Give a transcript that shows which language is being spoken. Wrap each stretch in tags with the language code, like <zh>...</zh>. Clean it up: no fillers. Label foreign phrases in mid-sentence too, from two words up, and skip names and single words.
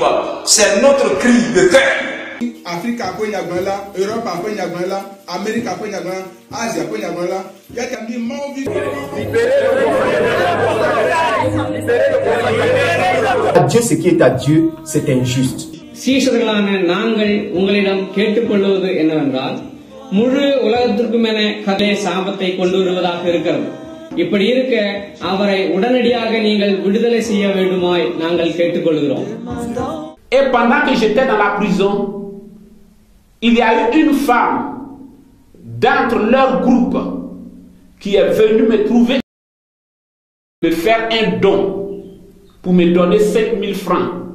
<fr>C'est notre cri de cœur. Afrique a pris Nyagwala, Europe a pris Nyagwala, Amérique a pris Nyagwala, Asie a pris Nyagwala. Il y a des morts vivants. Dieu, ce qui est à Dieu, c'est injuste.</fr> <ta>சீஷர்களான நாங்கள் உங்களிடம் கேட்டுக்கொள்வது என்னவென்றால் முழு உலகத்திற்கும் என கதை சாபத்தை கொண்டு வருவதாக இருக்கிறது. இப்படி இருக்க அவரை உடனடியாக நீங்கள் விடுதலை செய்ய வேண்டுமாய் நாங்கள் கேட்டுக்கொள்கிறோம்.</ta> <fr>Et pendant que j'étais dans la prison, il y a eu une femme d'entre leur groupe qui est venue me trouver, me faire un don pour me donner 5 000 francs.</fr>